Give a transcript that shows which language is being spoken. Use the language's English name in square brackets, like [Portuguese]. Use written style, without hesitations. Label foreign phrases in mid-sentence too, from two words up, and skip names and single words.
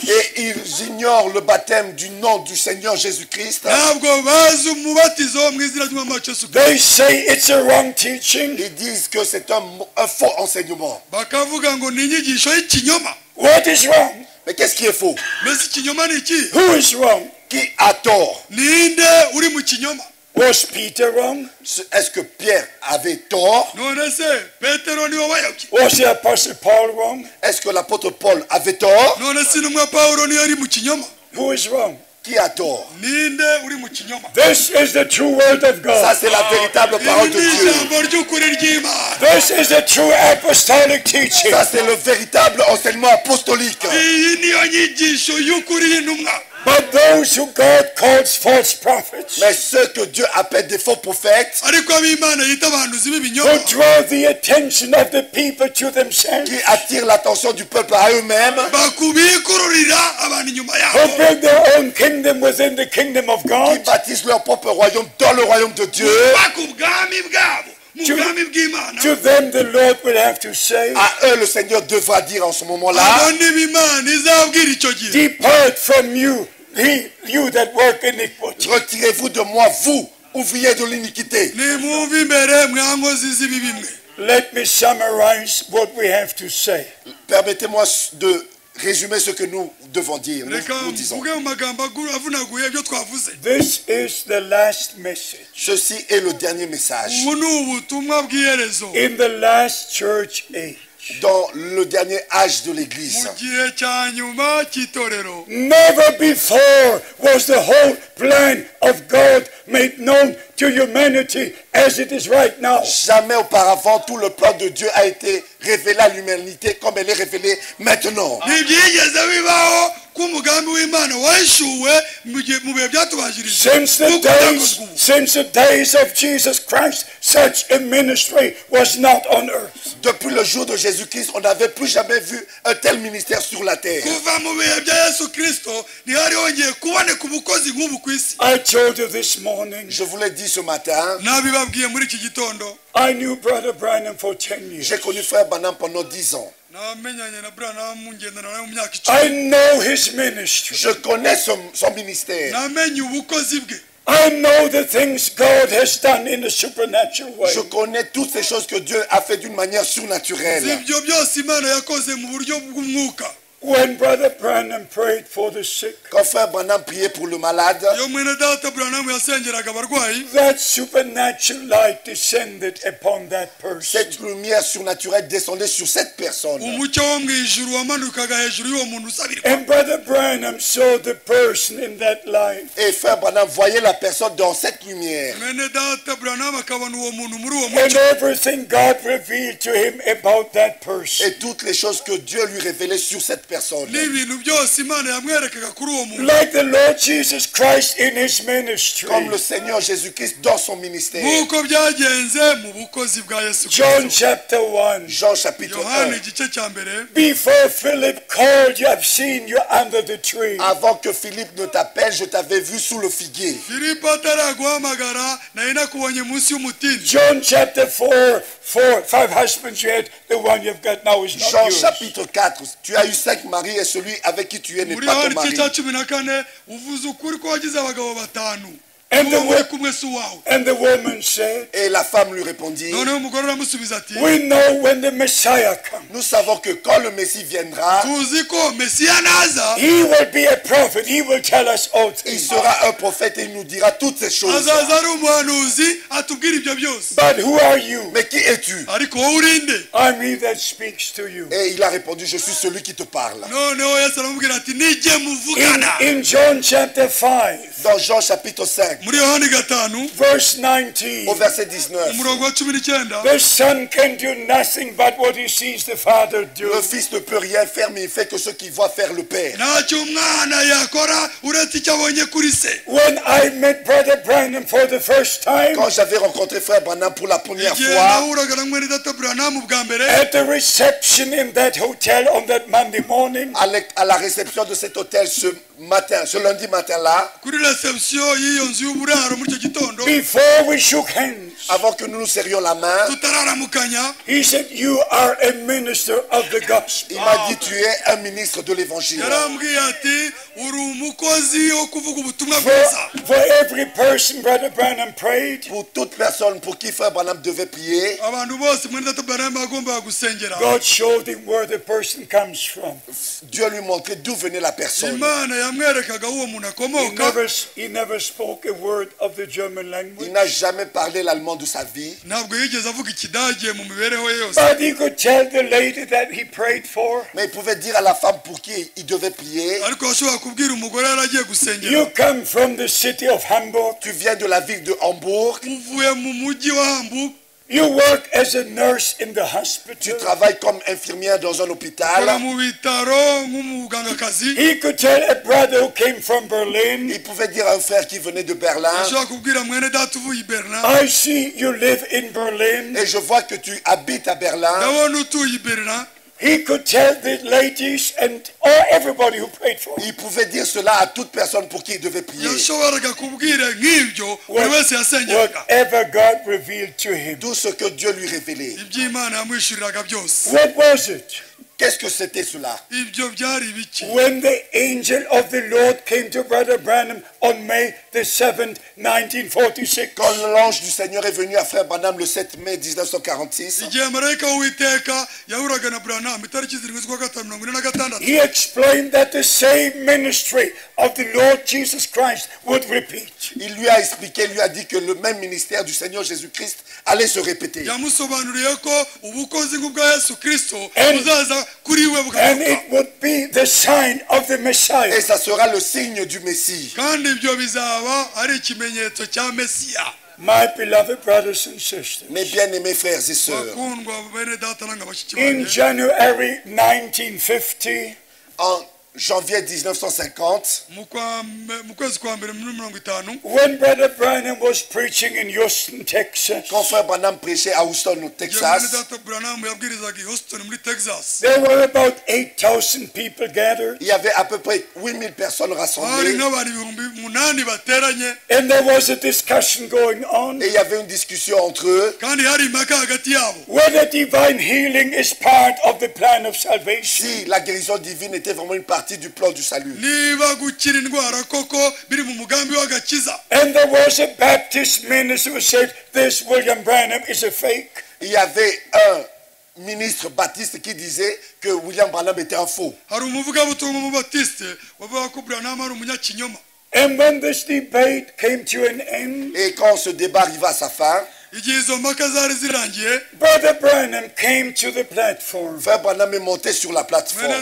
[French] Et ils ignorent le baptême du nom du Seigneur Jésus-Christ. [Kinyarwanda] ntabwo bazi umubatizo wo mu izina ry'umwami wacu Yesu Kristo. [English] They say it's a wrong teaching. [French] Ils disent que c'est un faux enseignement. [Kinyarwanda] bakavuga ngo ni inyigisho y'ikinyoma [English] What is wrong? [French] Mais qu'est-ce qui est faux? [Kinyarwanda] mbese ikinyoma ni iki [English] Who is wrong? [French] Qui a tort? [Kinyarwanda] ninde uri mu kinyoma [English] Was Peter wrong? [French] Est-ce que Pierre avait tort? [Kinyarwanda] none se petero niwe wayobye [English] Was the Apostle Paul wrong? [French] Est-ce que l'apôtre Paul avait tort? [Kinyarwanda] none se intumwa pawulo niyo ari mu kinyoma [English] Who is wrong? [French] Qui a tort? [Kinyarwanda] ninde uri mu kinyoma [English] This is the true word of [French] Ça, [English] God. [French] c'est la véritable parole [Kinyarwanda] iri [French] de [Kinyarwanda] ni [French] Dieu. [Kinyarwanda] ijambo ry'ukuri ry'imana [English] This is the true apostolic teaching. [French] Ça, c'est le véritable enseignement apostolique. [Kinyarwanda] iyi niyo nyigisho y'ukuri y'intumwa [English] But those who God calls false prophets, [French] Mais ceux que Dieu appelle des faux prophètes, [Kinyarwanda] ariko ab'imana yita abahanuzi b'ibinyoma [English] who draw the attention of the people to themselves, [French] qui attirent l'attention du peuple à eux-mêmes, [Kinyarwanda] bakubikururira abantu inyuma [English] who [Kinyarwanda] yabo [English] build their own kingdom within the kingdom of [French] qui [English] God, [French] bâtissent leur propre royaume dans le royaume de Dieu, [Kinyarwanda] baka ubwami bwabo mu bwami bw'imana [English] to them the Lord will have to say, [French] à eux le Seigneur devra dire en ce moment-là, [Kinyarwanda] abo nibo imana izabwira icyo gihe [English] depart from you, you that work iniquity. [French] retirez-vous de moi, vous, ouvriers de l'iniquité. [Kinyarwanda] nimwumve imbere mwa nkozi z'ibibi mwe [English] Let me summarize what we have to say. [French] Permettez-moi de résumer ce que nous devons dire, [Kinyarwanda] reka [French] nous disons. [Kinyarwanda] mvuge mu magambo avunaguye ibyo twavuze [English] This is the last message. [French] Ceci est le dernier message. [Kinyarwanda] ubu ni ubutumwa bw'iherezo [English] In the last church age, [French] Dans le dernier âge de l'Église, [Kinyarwanda] mu gihe cya nyuma cy'itorero [English] never before was the whole plan of God made known to humanity as it is right now. [French] jamais auparavant tout le plan de Dieu a été révélé à l'humanité comme elle est révélée maintenant. [Kinyarwanda] ntibyigeze bibaho ko umugambi w'imana wahishuwe mu bihe byatubanjirije [English] Since the days of Jesus Christ, such a ministry was not on earth. [French] Depuis le jour de Jésus-Christ, on n'avait plus jamais vu un tel ministère sur la terre. [Kinyarwanda] kuva mu bihe bya yesu kirisito ntihari hongeye kuboneka ubukozi nk'ubu ku isi [English] I told you this morning, [French] Je vous l'ai dit ce matin, [Kinyarwanda] nabibabwiye muri iki gitondo [English] I knew Brother Branham for 10 years. [French] j'ai connu Frère Branham pendant 10 ans. [Kinyarwanda] namenyanye na buranamu ngendana nawe mu myaka [English] I [Kinyarwanda] icumi [English] know his ministry. [French] Je connais son ministère. [Kinyarwanda] namenye ubukozi bwe [English] I know the things God has done in a supernatural way. [French] Je connais toutes ces choses que Dieu a fait d'une manière surnaturelle. [Kinyarwanda] si ibyo byose imana yakoze mu buryo bw'umwuka [English] When Brother Branham prayed for the sick, [French] Quand Frère Branham priait pour le malade, [Kinyarwanda] iyo mwene data buranamu yasengeraga abarwayi [English] that supernatural light descended upon that person. [French] cette lumière surnaturelle descendait sur cette personne. [Kinyarwanda] umucyo wo mu ijuru wamanukaga hejuru y'uwo muntu usabirwa [English] And Brother Branham saw the person in that light. [French] Et Frère Branham voyait la personne dans cette lumière. [Kinyarwanda] mwene data buranamu akabona uwo muntu muri uwo [English] And [Kinyarwanda] mucyo [English] everything God revealed to him about that person. [French] Et toutes les choses que Dieu lui révélait sur cette personne. [Kinyarwanda] n'ibintu byose imana yamwerekaga kuri uwo muntu [English] Like the Lord Jesus Christ in his ministry. [French] Comme le Seigneur Jésus-Christ dans son ministère. [Kinyarwanda] nk'uko byagenze mu bukozi bwa yesu [English] John [Kinyarwanda] kirisito [English] chapter 1. [French] Jean chapitre [Kinyarwanda] yohani [French] 1. [Kinyarwanda] igice cya mbere [English] Before Philip called you, I've seen you under the tree. [French] Avant que Philippe ne t'appelle, je t'avais vu sous le figuier. [Kinyarwanda] filipo ataraguhamagara nari nakubonye munsi y'umutini [English] John chapter 4, 5 husbands you had, the one you've got now is not [French] Jean [English] yours. [French] chapitre 4. Tu as eu 5 maris et celui avec qui tu es n'est [Kinyarwanda] muri [French] pas ton [Kinyarwanda] yohani [French] mari. [Kinyarwanda] igice cya cumi na kane uvuze ukuri ko wagize abagabo batanu [English] And [Kinyarwanda] uwo muri [English] the, [Kinyarwanda] kumwe si uwawe [English] and the woman said, [French] Et la femme lui répondit, [Kinyarwanda] noneho umugore aramusubiza ati [English] we know when the Messiah comes, [French] nous savons que quand le Messie viendra, [Kinyarwanda] tuzi ko mesiya naza [English] he will be a prophet. He will tell us all [French] il [English] things. [French] sera un prophète et il nous dira toutes ces choses. [Kinyarwanda] azaza ari umuhanuzi atubwira ibyo byose [English] But who are you? [French] Mais qui es-tu? [Kinyarwanda] ariko wowe urinde [English] I'm he that speaks to you. [French] Et il a répondu, je suis celui qui te parle. [Kinyarwanda] noneho yesu aramubwira ati nijye muvugana [English] In John chapter 5, [French] Dans Jean chapitre 5, [Kinyarwanda] muri yohani 5 [English] verse 19. [French] au verset 19. [Kinyarwanda] umurongo wa 19. [English] The Son can do nothing but what he sees the Father do. [French] Le Fils ne peut rien faire, mais il fait que ce qu'il voit faire le Père. [Kinyarwanda] ntacyo umwana yakora uretse icyo abonye kuri se. [English] When I met Brother Branham for the first time [French] Quand j'avais rencontré Frère Branham pour la première [Kinyarwanda] igihe [French] fois, [Kinyarwanda] nahuraga na mwene data Branham bwa mbere [English] at the reception in that hotel on that Monday morning, [French] à la réception de cet hôtel ce lundi matin-là, [Kinyarwanda] kuri reception y'iyo nzu y'uburaro muri icyo gitondo [English] before we shook hands, [French] avant que nous nous serrions la main, [Kinyarwanda] tutararamukanya [English] he said, "You are a minister of the gospel." [French] il m'a dit, tu es un ministre de l'évangile. [Kinyarwanda] yarambwiye ati uri umukozi wo kuvuga ubutumwa bwiza. [English] For every person Brother Branham prayed, [French] Pour toute personne pour qui Frère Branham devait prier, [Kinyarwanda] abantu bose mwene data Branham agombaga gusengera. [English] God showed him where the person comes from. [French] Dieu lui montrait d'où venait la personne. [Kinyarwanda] imana yamwerekaga uwo muntu akomoka. [English] He never spoke a word of the German [French] Il [English] language, [French] n'a jamais parlé l'allemand de sa vie, [Kinyarwanda] ntabwo yigeze avuga ikidage mu mibereho ye yose. [English] but he could tell the lady that he prayed for, [French] mais il pouvait dire à la femme pour qui il devait prier, [Kinyarwanda] ariko yashobora kubwira umugore yari agiye gusengera, [English] "You come from the city of Hamburg. [French] tu viens de la ville de Hambourg, [Kinyarwanda] uvuye mu mujyi wa Hamburg, [English] You work as a nurse in the [French] tu [English] hospital." [French] travailles comme infirmière dans un [Kinyarwanda] ukora [French] hôpital. [Kinyarwanda] mu bitaro nk'umugangakazi. [English] He could tell a brother who came from Berlin, [French] Il pouvait dire à un frère qui venait de Berlin, [Kinyarwanda] ashobora kubwira mwene data uvuye i Berlin, [English] "I see you live in Berlin." [French] et je vois que tu habites à Berlin. [Kinyarwanda] ndabona utuye i Berlin. [English] He could tell the ladies and everybody who prayed for him. [French] Il pouvait dire cela à toute personne pour qui il devait prier. [Kinyarwanda] yashoboraga kubwira nk'ibyo buri wese yasengeraga. [English] Whatever God revealed to him. [French] Tout ce que Dieu lui révélait. [Kinyarwanda] iby'imana yamwishyuriraga byose. [English] What was it? [French] Qu'est-ce que c'était cela? [Kinyarwanda] ibyo byari biki? [English] When the angel of the Lord came to Brother Branham on May the 7th, 1946, [French] Quand l'ange du Seigneur est venu à Frère Branham le 7 mai 1946, [Kinyarwanda] igihe marayika w'uwiteka yahuraga na Branham itariki 7/5/46, [English] he explained that the same ministry of the Lord Jesus Christ would repeat. [French] il lui a expliqué, il lui a dit que le même ministère du Seigneur Jésus-Christ allait se répéter. [Kinyarwanda] yamusobanuriye ko ubukozi bwa Yesu Kristo [English] And- [Kinyarwanda] buzaza kuri we [English] And [Kinyarwanda] bugaruka, [English] it would be the sign of the Messiah. [French] Et ça sera le signe du Messie. [Kinyarwanda] kandi ibyo bizaba ari ikimenyetso cya Mesiya. [English] My beloved brothers and sisters, [French] Mes bien-aimés frères et sœurs, [Kinyarwanda] bakundwa bene data nanga bashiki [English] in [Kinyarwanda] banjye, [English] January 1950, [French] en janvier 1950, [Kinyarwanda] mu kwezi kwa mbere muri 50, [English] when Brother Branham was preaching in Houston, Texas, [French] quand Frère Branham prêchait à Houston, au [Kinyarwanda] igihe mwene [French] Texas, [Kinyarwanda] data Branham yabwirizaga i Houston muri Texas, [English] there were about 8,000 people gathered, [French] il y avait à peu près 8000 personnes [Kinyarwanda] hari [French] rassemblées. [Kinyarwanda] nk'abantu 8,000 bateranye, [English] and there was a discussion going on [French] Et il y avait une discussion entre eux. [Kinyarwanda] kandi hari impaka hagati yabo [English] whether divine healing is part of the plan of salvation. [French] Si la guérison divine était vraiment une partie du plan du salut. [Kinyarwanda] niba gukira indwara koko biri mu mugambi w'agakiza. [English] And there was a Baptist minister who said, "This William Branham is a fake." [French] Il y avait un ministre baptiste qui disait que William Branham était un faux. [Kinyarwanda] hari umuvugabutumwa w'umubatiste wavuga ko Branham ari umunyakinyoma. [English] And when this debate came to an end, [French] Et quand ce débat arriva à sa fin, [Kinyarwanda] igihe izo mpaka zari zirangiye, [English] Brother Branham came to the platform [French] Frère Branham est monté sur la [Kinyarwanda] mwene [French] plateforme